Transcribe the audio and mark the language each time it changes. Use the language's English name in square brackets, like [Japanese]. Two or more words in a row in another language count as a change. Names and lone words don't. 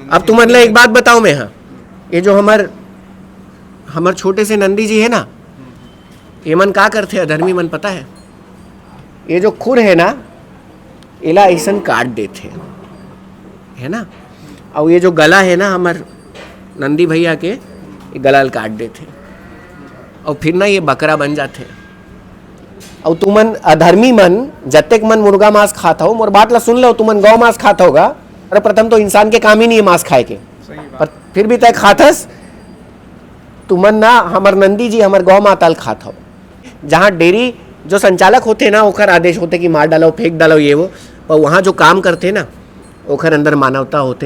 [Chhattisgarhi] अब तुम मतलब एक बात बताओ मैं, हाँ ये जो हमार छोटे से नंदी जी है ना, ये मन का करते अधर्मी मन पता है, ये जो खुर है ना इला ऐसन काट देते, है ना, और ये जो गला है ना हमार नंदी भैया के, ये गला काट देते और फिर ना ये बकरा बन जाते। और तुमन अधर्मी मन जत्तेक मन मुर्गा मांस खाता हो, मोर बात ला सुन लो, तुमन गौ मांस खाता होगा, अरे प्रथम तो इंसान के काम ही नहीं है मांस खाए के, पर फिर भी तय खातस। तुमन ना हमार नंदी जी हमार गौ माता खाता हो, जहाँ डेयरी जो संचालक होते ना ओखर आदेश होते कि मार डालो फेंक डालो ये वो, पर वहाँ जो काम करते ना ओखर अंदर मानवता होते।